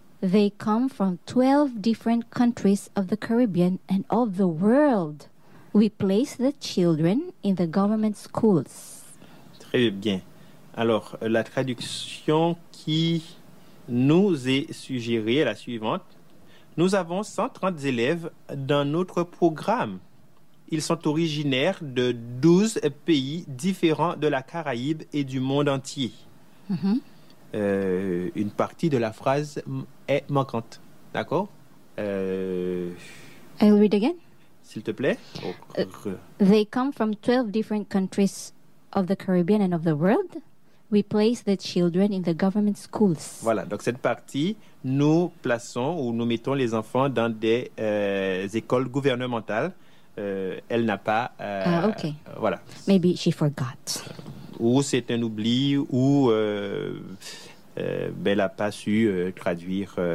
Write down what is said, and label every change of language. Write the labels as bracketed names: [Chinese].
[English] They come from 12 different countries of the Caribbean and of the world. We place the children in the government schools. [French] Très bien. Alors, la traduction qui nous est suggérée est la suivante. Nous avons 130 élèves dans notre programme. Ils sont originaires de 12 pays différents de la Caraïbe et du monde entier. Une partie de la phrase est manquante. D'accord? [English] I'll read again. [French] S'il te plaît. [English] They come from 12 different countries of the Caribbean and of the world. We place the children in the government schools. [French] Voilà, donc cette partie, nous plaçons ou nous mettons les enfants dans des écoles gouvernementales. Elle n'a pas. OK. Voilà. [English] Maybe she forgot. [French] Ou c'est un oubli, ou elle n'a pas su traduire